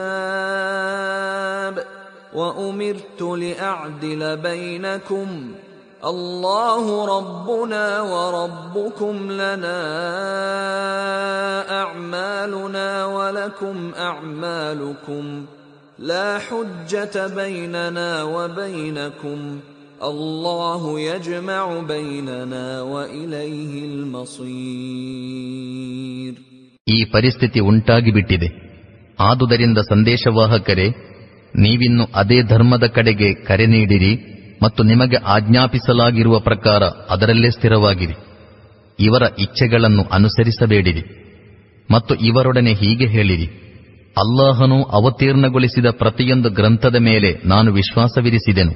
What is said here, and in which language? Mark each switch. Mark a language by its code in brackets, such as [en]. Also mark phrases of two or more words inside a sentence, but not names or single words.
[ar] كِتَابٍ وَأُمِرْتُ لِأَعْدِلَ بَيْنَكُمْ الله ربنا وربكم لنا أعمالنا ولكم أعمالكم لا حجة بيننا وبينكم الله يجمع بيننا وإليه المصير. [kn] ಈ ಪರಿಸ್ಥಿತಿ ಉಂಟಾಗಿಬಿಟ್ಟಿದೆ. ಆದುದರಿಂದ ಸಂದೇಶವಾಹಕರೇ, ನೀವಿನ್ನು ಅದೇ ಧರ್ಮದ ಕಡೆಗೆ ಕರೆ ನೀಡಿರಿ ಮತ್ತು ನಿಮಗೆ ಆಜ್ಞಾಪಿಸಲಾಗಿರುವ ಪ್ರಕಾರ ಅದರಲ್ಲೇ ಸ್ಥಿರವಾಗಿರಿ. ಇವರ ಇಚ್ಛೆಗಳನ್ನು ಅನುಸರಿಸಬೇಡಿರಿ. ಮತ್ತು ಇವರೊಡನೆ ಹೀಗೆ ಹೇಳಿರಿ, ಅಲ್ಲಾಹನು ಅವತೀರ್ಣಗೊಳಿಸಿದ ಪ್ರತಿಯೊಂದು ಗ್ರಂಥದ ಮೇಲೆ ನಾನು ವಿಶ್ವಾಸವಿರಿಸಿದೆನು.